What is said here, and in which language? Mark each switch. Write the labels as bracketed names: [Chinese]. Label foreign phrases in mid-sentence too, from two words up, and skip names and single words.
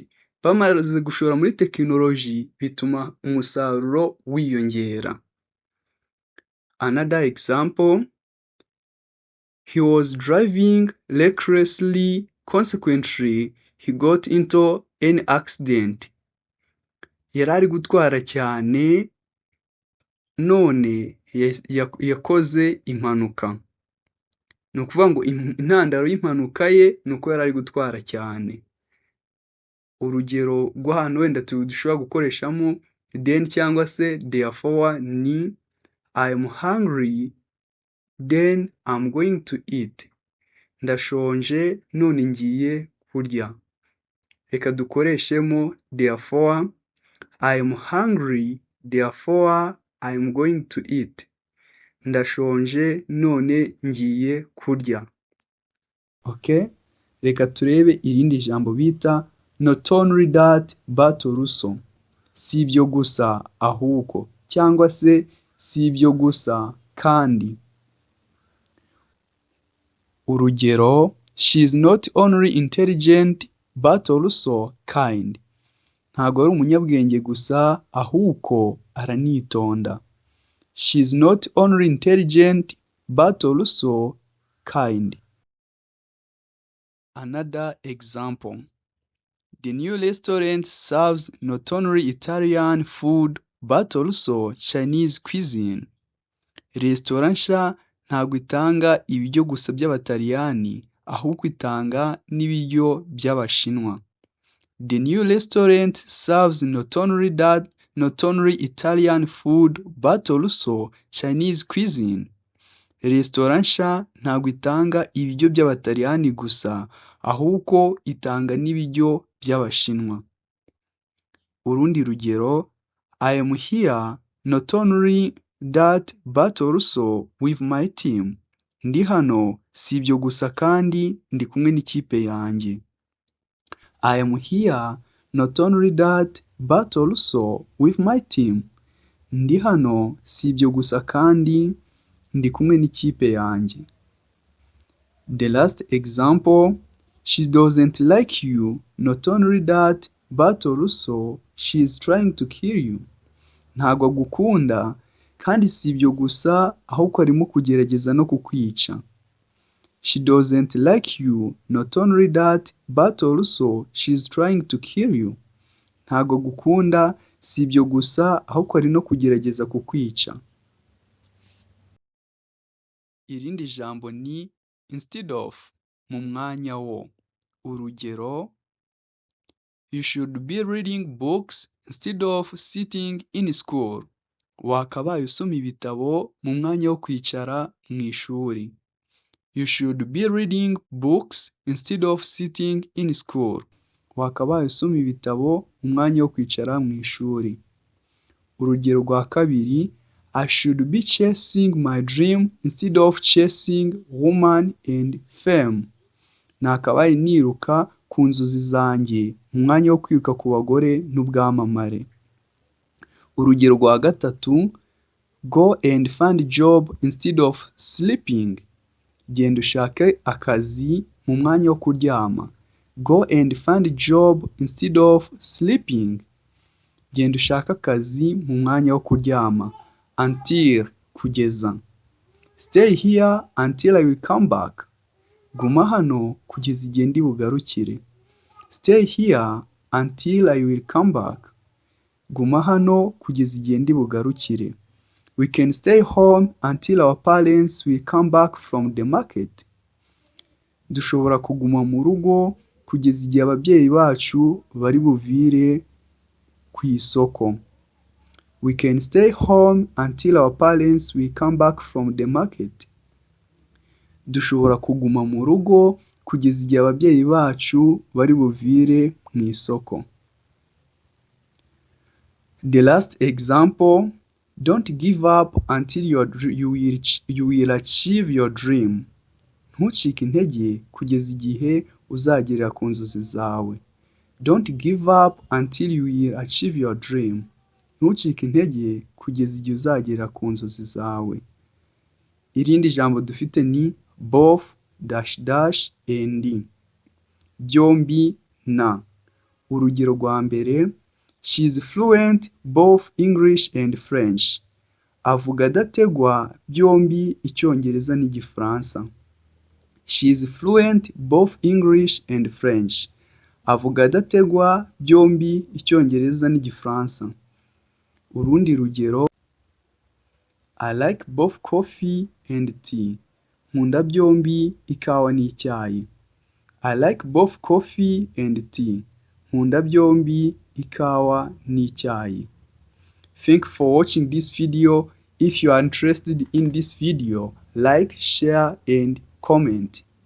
[Kinyarwanda] Bamaze gushora muri tekinoloji bituma umusaruro wiyongera. [English] Another example. He was driving recklessly, consequently he got into an accident. [Kinyarwanda] Yari ari gutwara cyane none yakoze impanuka. Ni ukuvuga ngo intandaro y'impanuka ye ni uko yari ari gutwara cyane. Urugero rw'ahantu wenda dushobora gukoreshamo then cyangwa se therefore ni [English] I am hungry, then I'm going to eat. [Kinyarwanda] Ndashonje none ngiye kurya. Reka dukoreshemo [English] therefore I am hungry, therefore I am going to eat. [Kinyarwanda] Ndashonje none ngiye kurya. Okay? Reka turebe irindi jambo bita [English] not only that but also. [Kinyarwanda] Si ibyo gusa ahubwo cyangwa se si ibyo gusa kandi. Urugero, [English] she is not only intelligent but also kind. [Kinyarwanda] Ntago ari umunyabwenge gusa ahubwo aranitonda. [English] She is not only intelligent but also kind. Another example. The new restaurant serves not only Italian food but also Chinese cuisine. [Kinyarwanda] Restaurant nshya ntabwo itanga ibiryo gusa by'Abataliyani ahubwo itanga n'ibiryo by'Abashinwa. [English] The new restaurant serves not only Italian food but also Chinese cuisine. [Kinyarwanda] Restaurant nshya ntabwo itanga ibiryo by'Abataliyani gusa ahubwo itanga n'ibiryo by'Abashinwa. Urundi rugero, [English] I am here not only that but also with my team. [Kinyarwanda] Ndi hano si ibyo gusa kandi ndi kumwe n'ikipe yanjye. [English] I am here not only that but also with my team. [Kinyarwanda] Ndi hano si ibyo gusa kandi ndi kumwe n'ikipe yanjye. [English] The last example, she doesn't like you not only that but also she is trying to kill you. [Kinyarwanda] Ntago agukunda kandi si ibyo gusa ahubwo arimo kugerageza no kukwica. [English] She doesn't like you not only that but also she is trying to kill you. [Kinyarwanda] Ntago agukunda si ibyo gusa ahubwo ari no kugerageza kukwica. Irindi jambo ni [English] instead of, [Kinyarwanda] mu mwanya wo. Urugero, [English] you should be reading books instead of sitting in school. [Kinyarwanda] Wakabaye usoma ibitabo mu mwanya wo kwicara mu ishuri. [English] You should be reading books instead of sitting in school. [Kinyarwanda] Wakabaye usoma ibitabo mu mwanya wo kwicara mu ishuri. Urugero rwa kabiri, [English] I should be chasing my dream instead of chasing woman and fame. [Kinyarwanda] Nakabaye niruka ku nzozi zanjye mu mwanya wo kwiruka ku bagore n'ubwamamare. Urugero rwa gatatu, [English] go and find a job instead of sleeping. [Kinyarwanda] Genda ushake akazi mu mwanya wo kuryama. [English] Go and find a job instead of sleeping. [Kinyarwanda] Genda ushake akazi mu mwanya wo kuryama. [English] Until, kugeza. Stay here until I will come back. [Kinyarwanda] Guma hano kugeza igihe ndi bugarukire. [English] Stay here until I will come back. [Kinyarwanda] Guma hano kugeza igihe ndi bugarukire. [English] We can stay home until our parents will come back from the market. [Kinyarwanda] Dushobora kuguma mu rugo kugeza igihe ababyeyi bacu bari buvire ku isoko. [English] We can stay home until our parents will come back from the market. [Kinyarwanda] Dushobora kuguma mu rugo kugeza igihe ababyeyi bacu bari buvire mu isoko. [English] The last example, don't give up until you will achieve your dream. [Kinyarwanda] Ntucike intege kugeza igihe uzagerera ku nzozi zawe. [English] Don't give up until you will achieve your dream. [Kinyarwanda] Ntucike intege kugeza igihe uzagera ku nzozi zawe. Irindi jambo dufite ni [English] both and. [Kinyarwanda] Byombi na. Urugero rwa mbere, [English] she is fluent both English and French. [Kinyarwanda] Avuga adategwa byombi Icyongereza n'Igifaransa. [English] She is fluent both English and French. [Kinyarwanda] Avuga adategwa byombi Icyongereza n'Igifaransa. Urundi rugero, [English] I like both coffee and tea. [Kinyarwanda] Nkunda byombi ikawa n'icyayi. [English] I like both coffee and tea. [Kinyarwanda] Nkunda byombi ikawa n'icyayi. [English] Thank you for watching this video. If you are interested in this video, like, share and comment.